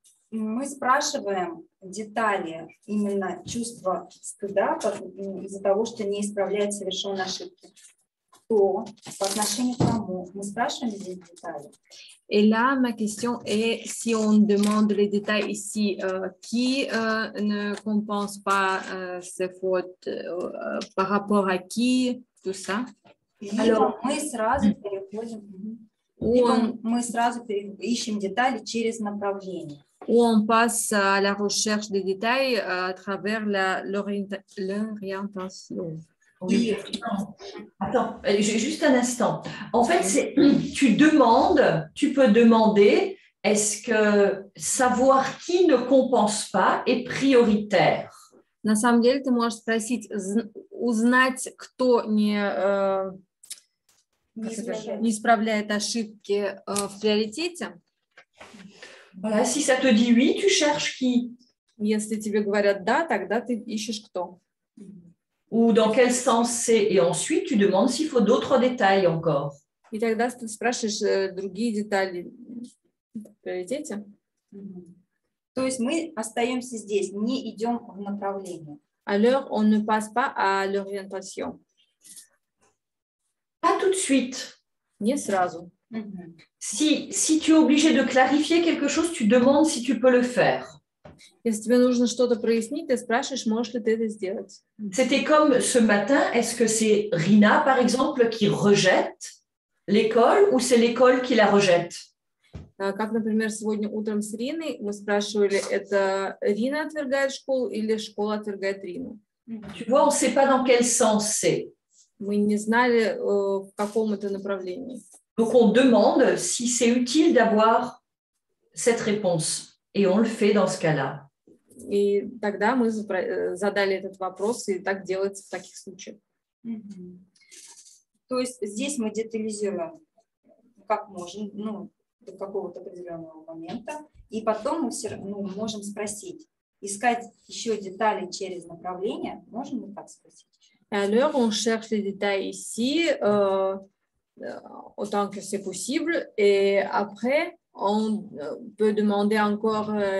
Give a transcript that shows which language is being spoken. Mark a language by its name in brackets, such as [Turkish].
[Russian] Мы спрашиваем детали именно чувства стыда из-за того, что не исправляет совершенные ошибки. Кто, по отношению к кому? Мы спрашиваем здесь детали. [French] Et là, ma question est, si on demande les détails ici, qui ne compense pas ces fautes, par rapport à qui, tout ça? Alors, [Russian] мы сразу переходим, мы сразу ищем детали через направление. [French] où on passe à la recherche des détails à travers l'orientation. Oui, attends, juste un instant. En fait, tu demandes, tu peux demander, est-ce que savoir qui ne compense pas est prioritaire? [Russian] На самом деле, ты можешь спросить, узнать, кто не исправляет ошибки в приоритете. [French] Voilà, si ça te dit oui, tu cherches qui? [Russian] Если тебе говорят да, тогда ты ищешь кто. [French] Ou dans quel sens c'est? Et ensuite, tu demandes s'il faut d'autres détails encore. [Russian] И тогда ты спрашиваешь другие детали в приоритете. То есть мы остаемся здесь, не идем в направление. [French] Alors, on ne passe pas à l'orientation. Pas tout de suite. [Russian] Не сразу. [French] Si tu es obligé de clarifier quelque chose, tu demandes si tu peux le faire. [Russian] Если тебе нужно что-то прояснить, ты спрашиваешь, можешь ли ты это сделать. [French] C'était comme ce matin, est-ce que c'est Rina, par exemple, qui rejette l'école ou c'est l'école qui la rejette? [Russian] Как, например, сегодня утром с Риной мы спрашивали, это Рина отвергает школу или школа отвергает Рину? [French] Tu vois, on ne sait pas dans quel sens c'est. [Russian] Мы не знали, в каком это направлении. [French] Donc, on demande si c'est utile d'avoir cette réponse. Et on le fait dans ce cas-là. [Russian] И тогда мы задали этот вопрос, и так делается в таких случаях. То есть здесь мы детализируем, как можем, ну, до какого-то определенного момента, и потом мы все равно можем спросить, искать еще детали через направление, можем мы так спросить? [French] Alors, on cherche les détails ici, autant que c'est possible, et après, on peut demander encore